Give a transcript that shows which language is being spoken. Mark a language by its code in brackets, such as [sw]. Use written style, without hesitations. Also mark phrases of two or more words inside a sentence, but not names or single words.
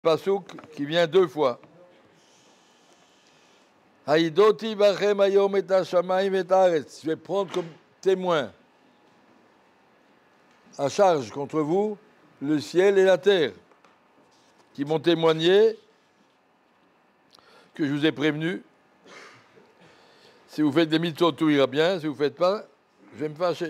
[fr] Pasouk qui vient deux fois. [he] העידותי בכם היום את השמים ואת הארץ. [fr] Je vais prendre comme témoin à charge contre vous le ciel et la terre qui m'ont témoigné que je vous ai prévenu. Si vous faites des mitzvot, tout ira bien. Si vous ne faites pas, je vais me fâcher.